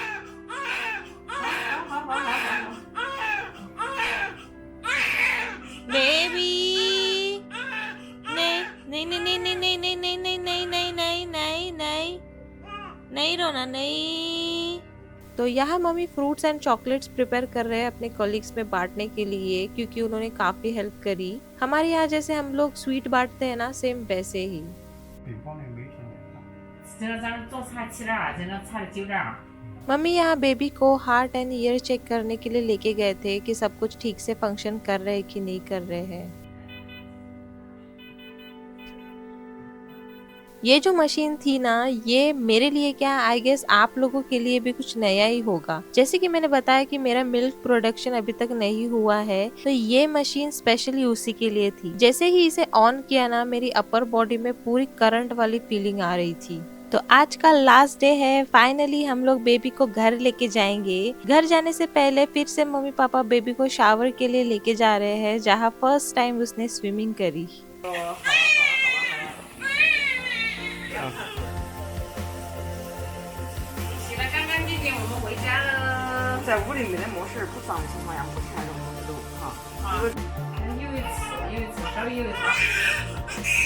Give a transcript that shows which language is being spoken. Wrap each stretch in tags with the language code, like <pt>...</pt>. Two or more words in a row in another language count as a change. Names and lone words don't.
<hi>बेबी नहीं नहीं नहीं नहीं नहीं नहीं नहीं नहीं नहीं नहीं नहीं नहीं नहीं नहीं नहीं रोना नहीं। तो यहाँ मम्मी</hi> <en>fruits and chocolates</en> <hi>प्रिपेयर कर रहे हैं अपने कॉलीग्स में बांटने के लिए, क्योंकि उन्होंने काफी हेल्प करी। हमारे यहाँ जैसे हम लोग स्वीट बांटते हैं ना, सेम वैसे ही।</hi> <zh>北方那没现在大。这个咱们早茶起点儿，这个茶的9点。</zh> <hi>मम्मी यहाँ बेबी को</hi> <en>heart and ear</en> <hi>चेक करने के लिए लेके गए थे कि सब कुछ ठीक से फंक्शन कर रहे हैं कि नहीं कर रहे हैं। ये जो मशीन थी ना, ये मेरे लिए क्या,</hi> <en>I guess</en> <hi>आप लोगों के लिए भी कुछ नया ही होगा। जैसे कि मैंने बताया कि मेरा</hi> <en>milk production</en> <hi>अभी तक नहीं हुआ है, तो ये मशीन स्पेशली उसी के लिए थी। जैसे ही इसे ऑन किया ना, मेरी</hi> <en>upper body</en> <hi>में पूरी करंट वाली फीलिंग आ रही थी। तो आज का</hi> <en>last day</en> <hi>है। फाइनली हम लोग बेबी को घर लेके जाएंगे। घर जाने से पहले फिर से मम्मी पापा बेबी को शावर के लिए लेके जा रहे हैं, जहाँ</hi> <en>first time</en> <hi>उसने स्विमिंग करी।</hi> <zh>洗得干干净净，我们回家了。在屋里面的没事，不脏的情况下不牵着我们走哈。有一次，稍微有一次。</zh>